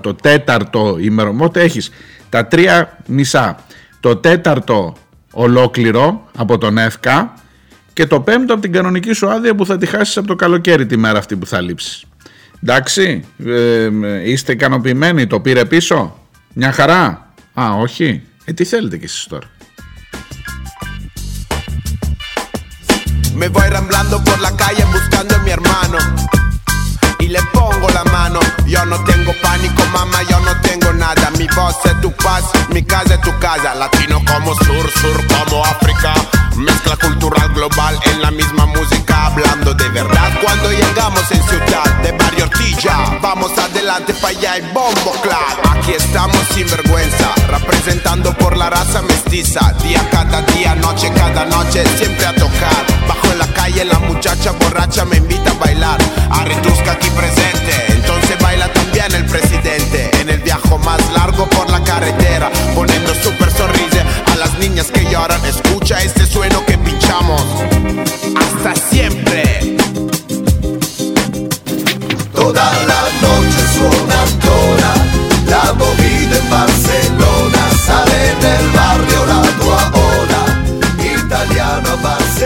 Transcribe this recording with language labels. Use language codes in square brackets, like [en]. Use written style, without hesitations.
[el] Το τέταρτο ημέρο, οπότε έχεις τα 3 μισά, το τέταρτο ολόκληρο από τον ΕΦΚΑ και το 5ο από την κανονική σου άδεια που θα τη χάσεις από το καλοκαίρι τη μέρα αυτή που θα λείψεις. Εντάξει, είστε ικανοποιημένοι, το πήρε πίσω, μια χαρά. Α, όχι, τι θέλετε κι εσείς τώρα. [es] Me voy ramblando por la calle buscando a mi hermano y le pongo la mano. Yo no tengo pánico, mamá, yo no tengo nada. Mi voz es tu paz, mi casa es tu casa. Latino como sur, sur como África. Mezcla cultural global en la misma música. Hablando de verdad cuando llegamos en ciudad de Barrio Ortilla. Vamos adelante pa' allá y bombo claro. Aquí estamos sin vergüenza, representando por la raza mestiza. Día cada día, noche cada noche, siempre a tocar. Bajo en la calle la muchacha borracha me invita a bailar. Arrituzca aquí presente, entonces baila también el presidente. En el viaje más largo por la carretera, poniendo super sonrisa a las niñas que lloran. Escucha este sueno que pinchamos hasta siempre. Toda la noche suena toda la movida en Barcelona. Sale del barrio la tua ola, italiano Barcelona.